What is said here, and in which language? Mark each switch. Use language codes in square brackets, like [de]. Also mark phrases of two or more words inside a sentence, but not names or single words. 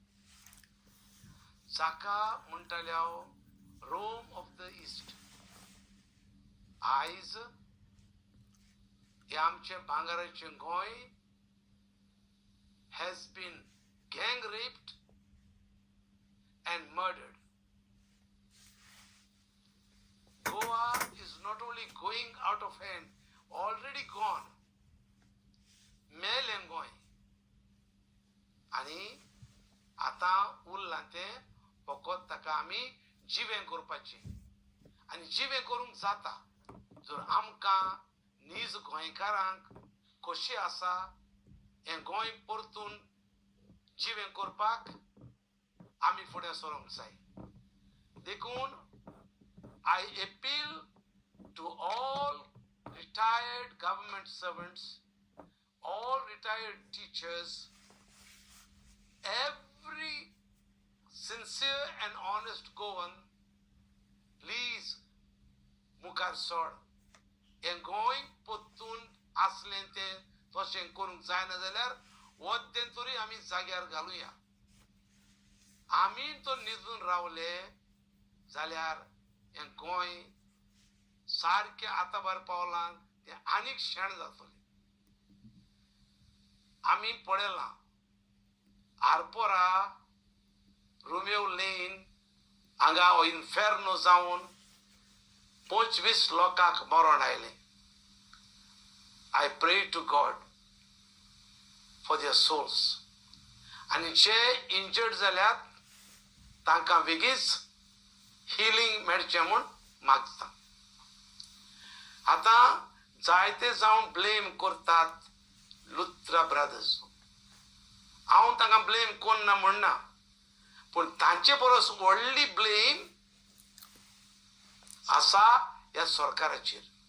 [kok] जाका म्हणटाले हांव रोम ऑफ द इस्ट. आयज हे आमचें भांगराचें गोंय [en] has been gang raped and murdered. आमी going out of hand, already gone, [kok] मेलें गोंय. आनी आतां उरलां तें फकत ताका आमी जिवें करपाचें. आनी जिवें करूंक जाता जर आमकां नीज गोंयकारांक कशें आसा हें गोंय परतून जिवें करपाक आमी फुडें सरूंक जाय. [en] देखून I appeal to all retired government servants, all retired teachers, every sincere and honest Goan, please [kok] मुखार सर. हें गोंय परतून आसलें तें तशें करूंक जायना जाल्यार वद्दें तरी आमी जाग्यार घालुया. आमी तो न्हिदून रावले जाल्यार हें गोंय सारकें आतां भायर पावलां तें आनीक शेण जातलें. आमी पळयलां आरपोरा, रोमियो लेन हांगा हो इन्फेर्नो जावन 25 लोकांक मरण आयलें. [en] I pray to God for their souls. [kok] आनी जे इंजर्ड जाल्यात तांकां बेगीच हिलिंग मेळचें म्हूण मागता. आतां जायते जावन ब्लेम करतात लुथरा ब्रदर्स. हांव तांकां ब्लेम कोन्ना म्हणना, पूण तांचे परस व्हडली ब्लेम आसा ह्या सरकाराचेर.